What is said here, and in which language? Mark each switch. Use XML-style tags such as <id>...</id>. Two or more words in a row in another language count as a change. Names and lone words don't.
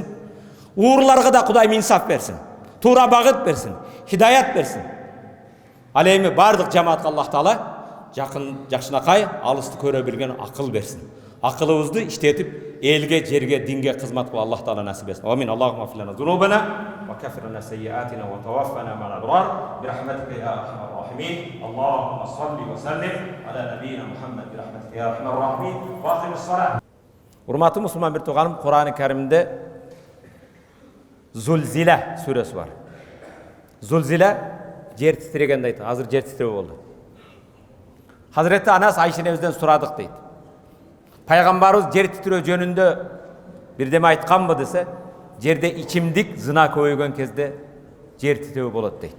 <ky>Урларга да Кудайым инсаф берсин, туура багыт берсин, хидаят берсин. Ал эми бардык жамаатка Аллах Таала жакшынакай, алысты көрө билген акыл берсин. Акылыбызды иштетип, элге, жерге, динге кызмат кылып Аллах Таала насип этсин.</ky> <ar>آمين اللهم اغفر لنا ذنوبنا وكفر عنا سيئاتنا وتوفنا مع الأبرار برحمتك يا أرحم الراحمين. اللهم صل وسلم على نبينا محمد برحمتك يا أرحم الراحمين. وأقم الصلاة.</ar> <ky>Урматтуу мусулман бир тууганым, Кур'ан-ы Каримде Зулзила сүрөсү бар. Зулзила жер титирегенди айтат. Азыр жер титирөө болду. Hazreti Anas Ayşenebizden сурадык дейт. Пайгамбарыбыз жер титирөө жөнүндө бирдеме айтканбы десе, жерде ичимдик зына көбөйгөн кезде жер титирөө болот дейт.</ky>